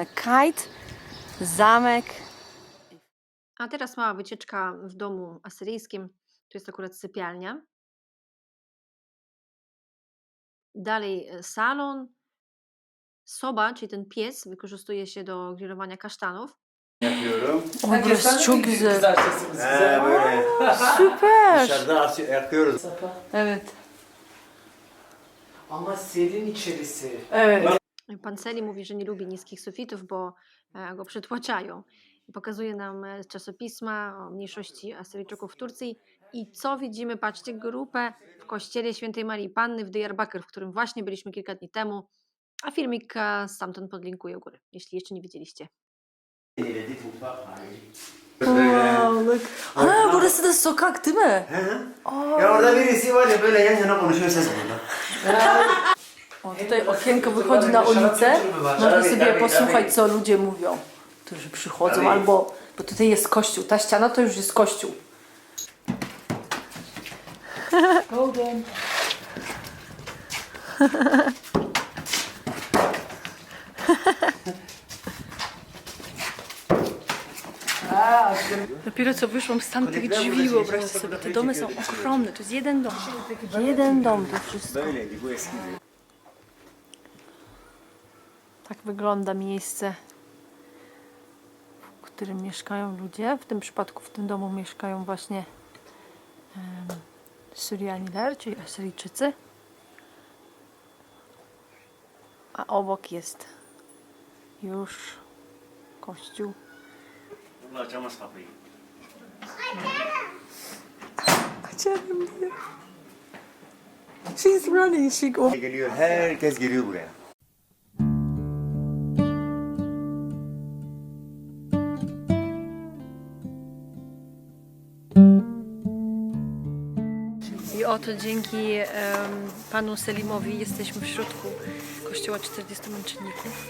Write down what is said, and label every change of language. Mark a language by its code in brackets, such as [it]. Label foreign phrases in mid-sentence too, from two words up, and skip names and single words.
[pl] Kite, zamek. A teraz mała wycieczka w domu asyryjskim. Tu jest akurat sypialnia. Dalej salon. Soba, czyli ten piec, wykorzystuje się do grillowania kasztanów. [tr] Yapıyorum. O, burası çok güzel. Kızartırsınız He size. böyle. Süper. Dışarıda yakıyoruz. Evet. Ama serin içerisi. Evet. [pl] Pan Seli mówi, że nie lubi niskich sufitów, bo go przytłaczają. I pokazuje nam czasopisma o mniejszości Asyryjczyków w Turcji. I co widzimy? Patrzcie, grupę w kościele Świętej Marii Panny w Diyarbakır, w którym właśnie byliśmy kilka dni temu. A filmik stamtąd podlinkuję u góry, jeśli jeszcze nie widzieliście. [en] Wow, look. [tr] Ha, burası da sokak değil mi? Ya orada birisi var ya böyle yan yana konuşuyor ses burada. [pl] O, tutaj okienko wychodzi na ulicę. Można sobie posłuchać, co ludzie mówią, którzy przychodzą, albo, bo tutaj jest kościół. Ta ściana to już jest kościół. Golden. Dopiero co wyszłam z tamtych drzwi, wyobraźcie sobie, te domy są ogromne, to jest jeden dom. Jeden dom to wszystko. [tr] Böyleydi bu eskidi. [pl] Tak wygląda miejsce, w którym mieszkają ludzie. W tym przypadku w tym domu mieszkają właśnie Syrianiler, czyli Asyryjczycy. A obok jest już kościół. [tr] Bunu açamaz kapıyı. Açarım diyor. [en] She's running, she go. [tr] Geliyor, herkes geliyor buraya. [pl] I oto dzięki panu Selimowi jesteśmy w środku kościoła 40 męczenników.